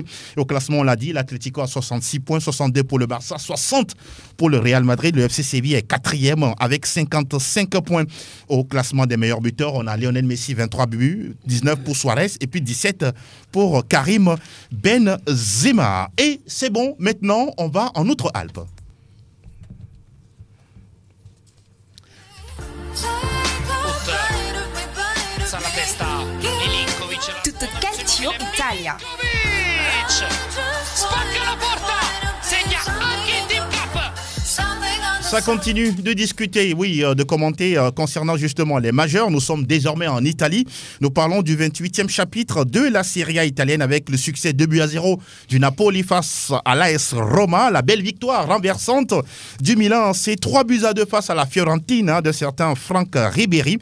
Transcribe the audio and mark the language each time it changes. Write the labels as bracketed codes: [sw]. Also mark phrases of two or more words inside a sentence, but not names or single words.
[fr] Au classement, on l'a dit, l'Atlético a 66 points, 62 pour le Barça, 60 pour le Real Madrid. Le FC Séville est 4e avec 55 points. Au classement des meilleurs buteurs, on a Lionel Messi, 23 buts, 19 pour Suarez et puis 17 pour Karim Benzema. Et c'est bon, maintenant on va en Outre-Alpes. [it] Tutto calcio Italia. Spacca la porta, segna anche il Team Cup. [fr] Ça continue de discuter, oui, de commenter concernant justement les majeurs. Nous sommes désormais en Italie. Nous parlons du 28e chapitre de la Serie A italienne avec le succès 2-0 du Napoli face à l'AS Roma. La belle victoire renversante du Milan, c'est 3-2 face à la Fiorentina de certains Franck Ribéry.